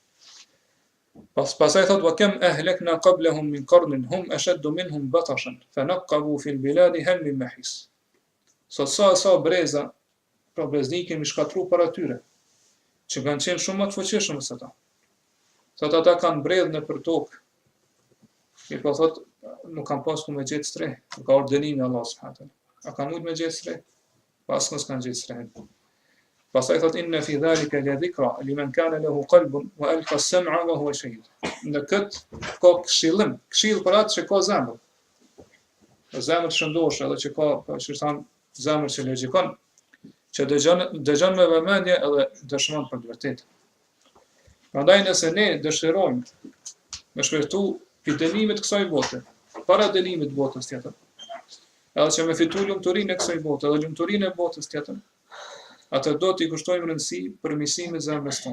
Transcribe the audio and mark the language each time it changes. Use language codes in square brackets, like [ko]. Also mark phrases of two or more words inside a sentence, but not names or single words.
[ar] Pastaj thotë وكم أهلكنا قبلهم من قرن هم أشد منهم بطشا فنقبوا في البلاد هل من محيص. [sq] Sa breza, pra breznik kemi shkatruar para tyre, që kanë qenë shumë më të fuqishëm se ata. Thotë ata kanë bredhë në për tokë. I po thotë nuk kanë pas ku me gjetë streh, nuk ka ordenimi Allah [ar] سبحانه وتعالى. [sq] A kanë mujt me gjetë streh? Pas mos kanë gjetë streh. [ar] Pastaj thot إن في ذلك لذكرى لمن كان له قلب وألقى السمع وهو شهيد. [sq] Në këtë ka këshill për atë që ka zemër. Zemër të shëndoshë edhe që ka, që thon zemër që logjikon, që dëgjon me vëmendje edhe dëshmon për të vërtetë. Prandaj nëse ne dëshirojmë me shpërtu pi dënimit kësaj bote, para dënimit botës tjetër, edhe që me fitu lumturinë e kësaj bote, edhe lumturinë e botës tjetër, atë do t'i kushtojmë rëndësi përmirësimit zemrës tonë.